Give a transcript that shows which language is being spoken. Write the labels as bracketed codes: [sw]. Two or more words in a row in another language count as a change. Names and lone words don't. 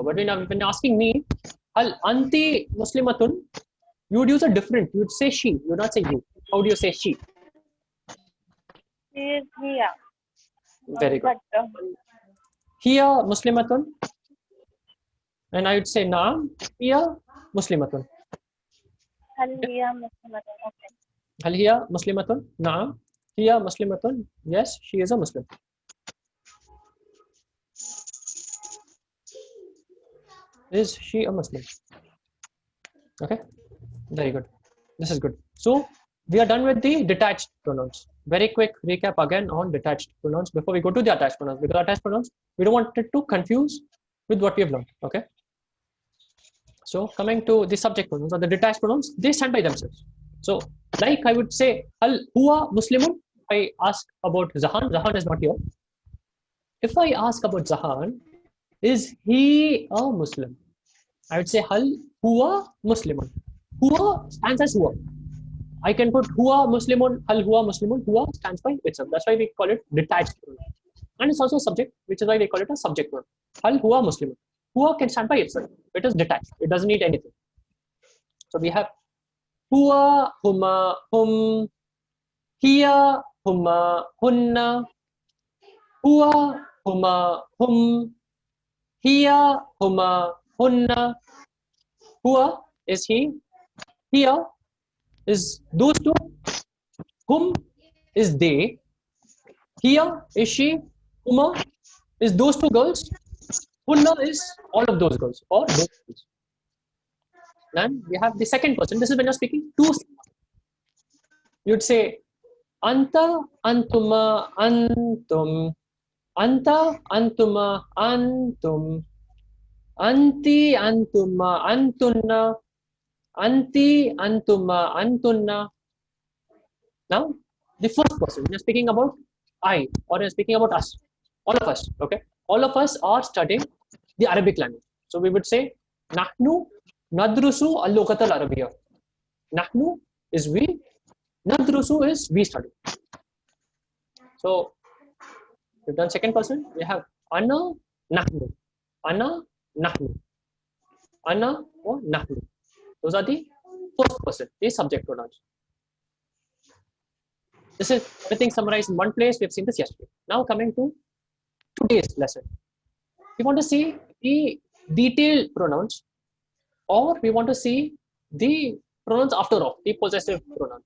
[en] But when you're asking me [ar] هل أنتِ مسلمةٌ, [en] you would use a different. You would say she. You would not say you. How do you say she? She is here. Very good. But [ar] هي مسلمةٌ. [en] And I would say naam. [ar] هي مسلمةٌ. هل هي مسلمةٌ. Okay. هل هي مسلمةٌ؟ نعم. هي مسلمةٌ. [en] Yes, she is a Muslim. Is she a Muslim? Okay, very good. This is good. So we are done with the detached pronouns. Very quick recap again on detached pronouns before we go to the attached pronouns. Because attached pronouns, we don't want it to confuse with what we have learned. Okay. So coming to the subject pronouns or the detached pronouns, they stand by themselves. So like I would say, [ar] هل هو مسلمٌ. [en] If I ask about Zahan, Zahan is not here. If I ask about Zahan, is he a Muslim? I would say [ar] هل هو مسلمٌ. [en] Huwa stands as huwa. I can put [ar] هو مسلمٌ، هل هو مسلمٌ. [en] Huwa stands by itself. That's why we call it detached pronoun. And it's also a subject, which is why we call it a subject pronoun. [ar] هل هو مسلمٌ. [en] Huwa can stand by itself. It is detached. It doesn't need anything. So we have [ar] هو، هما، هم، هي، هما، هنّ، هو، هما، هم، هي، هما، هنّ. [en] Huwa is he, hiya is those two, hum is they, hiya is she, huma is those two girls, hunna is all of those girls or those girls. Then we have the second person. This is when you're speaking to someone. You'd say [ar] أنتَ، أنتما، أنتم، أنتَ، أنتما، أنتم، أنتِ، أنتما، أنتنّ، أنتِ، أنتما، أنتنّ. [en] Now, the first person, you're speaking about I, or you're speaking about us, all of us, okay? All of us are studying the Arabic language. So we would say, [ar] نحن ندرس اللغة العربية. [en] Nahnu is we, nadrusu is we study. So, we've done second person, we have [ar] أنا، نحن، أنا، نحن، أنا [en] or nahnu. Those are the first person, the subject pronouns. This is everything summarized in one place. We have seen this yesterday. Now coming to today's lesson. We want to see the detailed pronouns, or we want to see the pronouns after all, the possessive pronouns.